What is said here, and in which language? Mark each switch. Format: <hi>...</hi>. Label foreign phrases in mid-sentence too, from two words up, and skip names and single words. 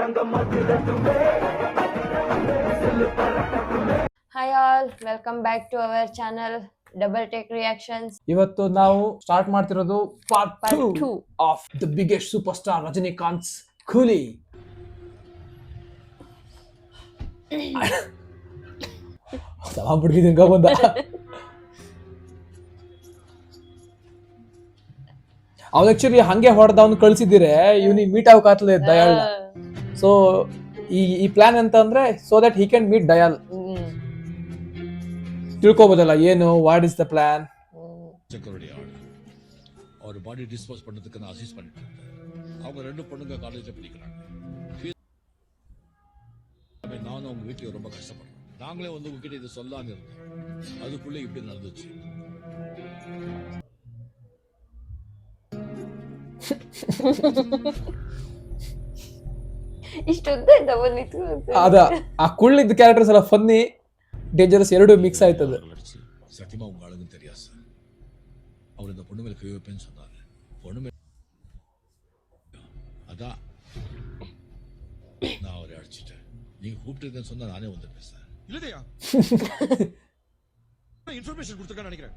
<en>Hi all, welcome back to our channel Double Take Reactions</en> <kn>ಇವತ್ತು ನಾವು ಸ್ಟಾರ್ಟ್ ಮಾಡ್ತಿರೋದು ಪಾರ್ಟ್</kn> <en>Part 2 2. of the biggest super star ರಜನಿಕಾಂತ್ ಕೂಲಿ.</en> <kn>ಬಿಡ್ಗಿದ್ದ ಬಂದ ಅವ್ನು ಆಕ್ಚುಲಿ ಹಂಗೆ ಹೊಡೆದವ್ನು ಕಳ್ಸಿದ್ದೀರೆ ಇವ್ನಿಗೆ ಮೀಟ್ ಆಗೋಕಾಗ್ತದೆ ದಯಾಳ್. ಸೊ ಈ ಪ್ಲಾನ್ ಅಂತ ಅಂದ್ರೆ</kn> <en>so that he can meet</en> <kn>ದಯಾಲ್. ತಿಳ್ಕೊಬೋದಲ್ಲ ಏನು</kn> <en>what is the plan.</en> <ta>அவர் பாடி டிஸ்போஸ் பண்ணதுக்கு நான் அசிஸ்ட் பண்ணிட்டு இருக்கேன். அவங்க ரெண்டு பொண்ணுங்க காலேஜ்ல படிக்கிறாங்க. நானும் அவங்க வீட்டுல ரொம்ப கஷ்டப்படுறேன். நாங்களே வந்து உங்ககிட்ட இதை சொல்லான்னு இருந்தோம். அதுக்குள்ள இப்படி நடந்துச்சு.</ta> <kn>ಇಷ್ಟೊಂದು ಬಂದಿತ್ತು ಅದ ಆ ಕುಳ್ಳಿದ್ದ ಕ್ಯಾರೆಕ್ಟರ್ಸ್ ಎಲ್ಲ</kn> <en>funny dangerous</en> <kn>ಎರಡು ಮಿಕ್ಸ್ ಆಯ್ತದ.</kn> <ta>சத்தியமா உங்க ஆளுங்க தெரியாது சார். அவர் இந்த பொண்ணு மேல கை வைப்பேன்னு சொன்னாரு. பொண்ணு மேல அதான் நான் அவரை அடிச்சிட்டேன். நீங்க கூப்பிட்டு சொன்னா நானே வந்துருப்பேன் சார். இல்லையா இன்ஃபர்மேஷன் கொடுத்துருக்கான்னு நினைக்கிறேன்.</ta>